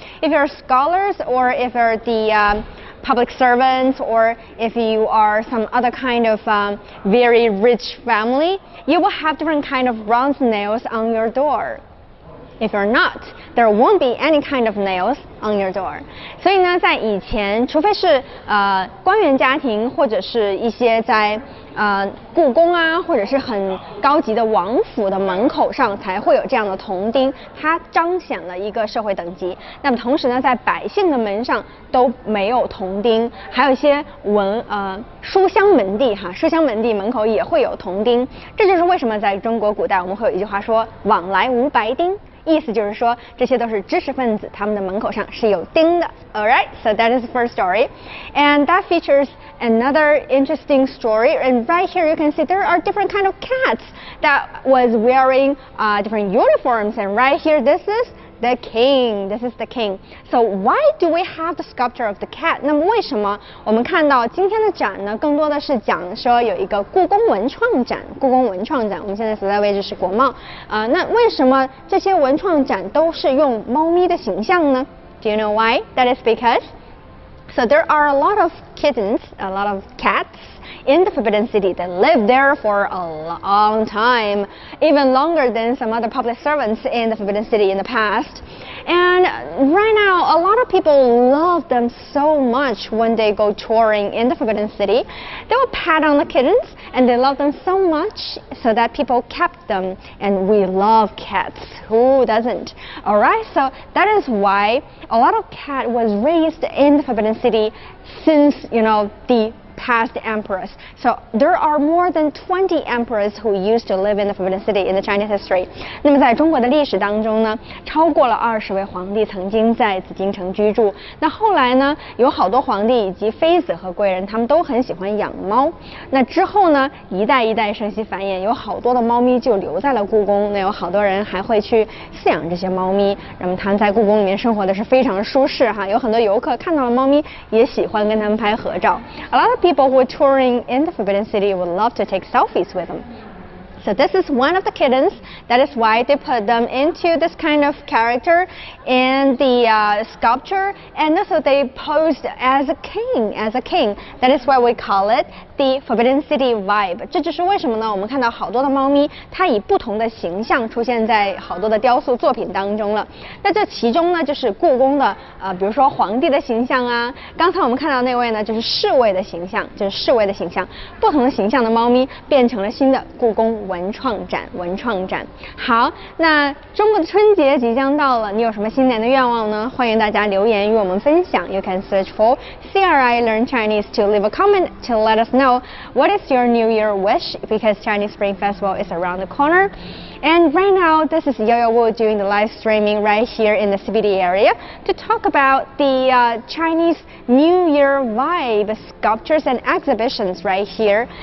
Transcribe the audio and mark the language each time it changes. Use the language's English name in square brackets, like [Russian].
[English] If you're scholars or if you're the public servants, or if you are some other kind of very rich family, you will have different kind of bronze nails on your door. If you're not, there won't be any kind of nails on your door. [Chinese] 所以呢，在以前，除非是官员家庭，或者是一些在故宫啊，或者是很高级的王府的门口上，才会有这样的铜钉，它彰显了一个社会等级。那么同时呢，在百姓的门上都没有铜钉，还有一些书香门第书香门第门口也会有铜钉。这就是为什么在中国古代我们会有一句话说“往来无白钉”。意思就是说，这些都是知识分子，他们的门口上是有钉的。 [English] Alright, so that is the first story, and that features another interesting story. And right here you can see there are different kind of cats that was wearing different uniforms. And right here, this is the king. This is the king. So why do we have the sculpture of the cat? [Chinese] 那么为什么我们看到今天的展呢？更多的是讲说有一个故宫文创展。故宫文创展，我们现在所在位置是国贸。那为什么这些文创展都是用猫咪的形象呢？ [English] Do you know why? That is because so there are a lot of kittens, a lot of cats in the Forbidden City that live there for a long time, even longer than some other public servants in the Forbidden City in the past. And right now, a lot of people love them so much when they go touring in the Forbidden City. They will pat on the kittens, and they love them so much so that people kept them. And we love cats. Who doesn't? Alright, so that is why a lot of cat was raised in the Forbidden City since, you know, the past emperors. So there are more than 20 emperors who used to live in the Forbidden City in the Chinese history. [Chinese] 那么在中国的历史当中呢，超过了20位皇帝曾经在紫禁城居住。那后来呢，有好多皇帝以及妃子和贵人，他们都很喜欢养猫。那之后呢，一代一代生息繁衍，有好多的猫咪就留在了故宫。那有好多人还会去饲养这些猫咪，那么他们在故宫里面生活的是非常舒适哈。有很多游客看到了猫咪，也喜欢跟他们拍合照。 [English] A lot of people who are touring in the Forbidden City would love to take selfies with them. So this is one of the kittens. That is why they put them into this kind of character in the sculpture, and also they posed as a king. That is why we call it the Forbidden City vibe. [Chinese] 这就是为什么呢？我们看到好多的猫咪，它以不同的形象出现在好多的雕塑作品当中了。那这其中呢，就是故宫的比如说皇帝的形象啊。刚才我们看到那位呢，就是侍卫的形象，不同的形象的猫咪变成了新的故宫文创展。好，那中国的春节即将到了，你有什么新年的愿望呢？欢迎大家留言与我们分享。 [English] You can search for CRI Learn Chinese to leave a comment to let us know what is your New Year wish, because Chinese Spring Festival is around the corner. And right now, this is Yo-Yo Wu doing the live streaming right here in the CBD area to talk about the Chinese New Year vibe sculptures and exhibitions right here.